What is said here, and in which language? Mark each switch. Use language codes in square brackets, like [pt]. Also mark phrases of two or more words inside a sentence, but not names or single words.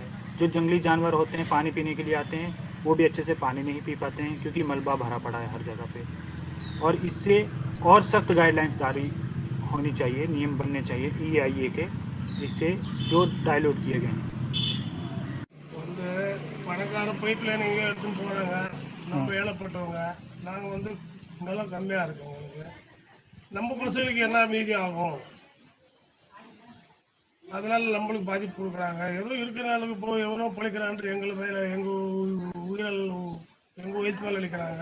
[hi] जो जंगली जानवर होते हैं, पानी पीने के लिए आते हैं, वो भी अच्छे से पानी नहीं पी पाते हैं, क्योंकि मलबा भरा पड़ा है हर जगह पे। और इससे और सख्त गाइडलाइंस जारी होनी चाहिए, नियम बनने चाहिए EIA के, जिससे जो डाइल्यूट किए गए हैं। [ta] எல்லாரும் பைப் லைன் இங்கே எடுத்துன்னு போகிறாங்க. நம்ம ஏழைப்பட்டவங்க, நாங்கள் வந்து நிலம் கம்மியாக இருக்கோம். எங்களுக்கு நம்ம பசங்களுக்கு என்ன மீதி ஆகும்? அதனால நம்மளுக்கு பாதிப்பு கொடுக்குறாங்க. ஏதோ இருக்கிற அளவுக்கு போய் எவனோ பிழைக்கிறான்ட்டு எங்கள் மேலே எங்கள் வயிற்று மேலே அளிக்கிறாங்க.